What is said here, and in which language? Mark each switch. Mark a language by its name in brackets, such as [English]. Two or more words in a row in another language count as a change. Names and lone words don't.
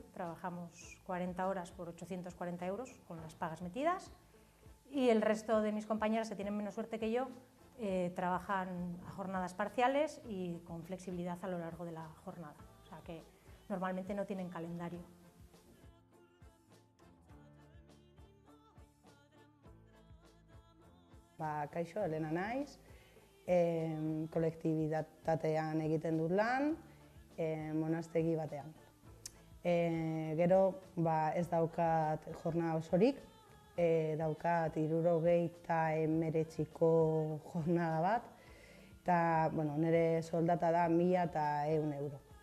[Spanish] Trabajamos 40 horas por 840 euros con las pagas metidas, y el resto de mis compañeras, que tienen menos suerte que yo, trabajan a jornadas parciales y con flexibilidad a lo largo de la jornada. O sea que normalmente no tienen calendario. [Basque] Kaixo, Elena naiz, kolektibitatean egiten dut lan, monastegi batean. Gero ez daukat jornada osorik, daukat 69ko jornada bat, eta nire soldata da 1.100 euro.